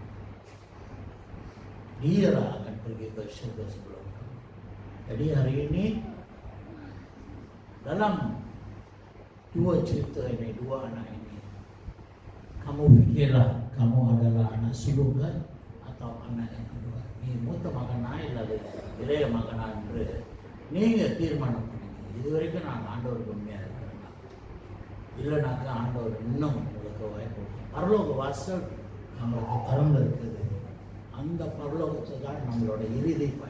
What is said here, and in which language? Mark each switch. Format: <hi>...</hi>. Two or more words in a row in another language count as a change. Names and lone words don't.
<ms>Dia lah akan pergi ke syurga sebelum kamu. Jadi hari ini dalam dua cerita ini, dua anak ini, kamu fikirlah kamu adalah anak sulung kan atau anak yang kedua.</ms> <ta>Ni மூத்த மகனா இல்லது இளைய மகனா என்று நீங்க தீர்மானம் பண்ணுங்க. இதுவரைக்கும் நான் ஆண்டவருக்கு உண்மையாக இருக்கிறேன், இல்லைனாக்கா ஆண்டவர் இன்னும் உங்களுக்கு வாய்ப்பு. பரலோக வாசல் நம்மளுக்கு திறந்து இருக்குது. அந்த பரலோகத்தை தான் நம்மளோட இறுதி பயணம்.</ta>